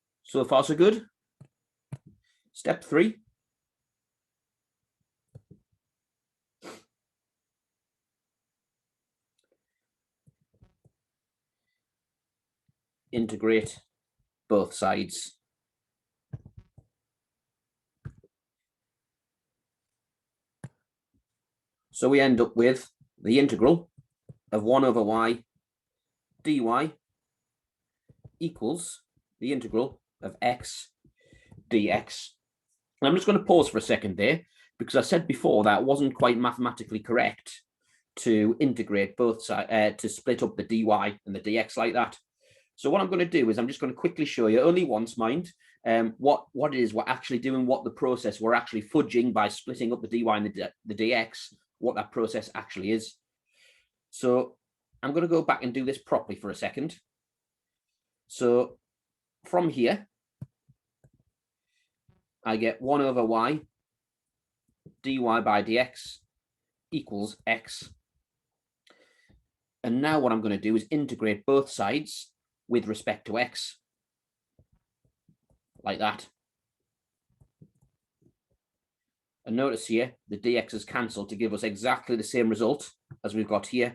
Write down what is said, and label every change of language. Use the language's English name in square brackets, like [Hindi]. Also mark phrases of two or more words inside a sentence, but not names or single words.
[English] So far, so good. Step 3. Integrate both sides. So we end up with the integral of 1 over y dy equals the integral of x dx. And I'm just going to pause for a second there, because I said before that it wasn't quite mathematically correct to integrate both sides, to split up the dy and the dx like that. So what I'm going to do is I'm just going to quickly show you, only once, mind, what it is we're actually doing, what the process we're actually fudging by splitting up the dy and the dx, what that process actually is. So I'm going to go back and do this properly for a second. So from here, I get 1 over y dy by dx equals x. And now what I'm going to do is integrate both sides with respect to x, like that. And notice here, the dx is cancelled to give us exactly the same result as we've got here.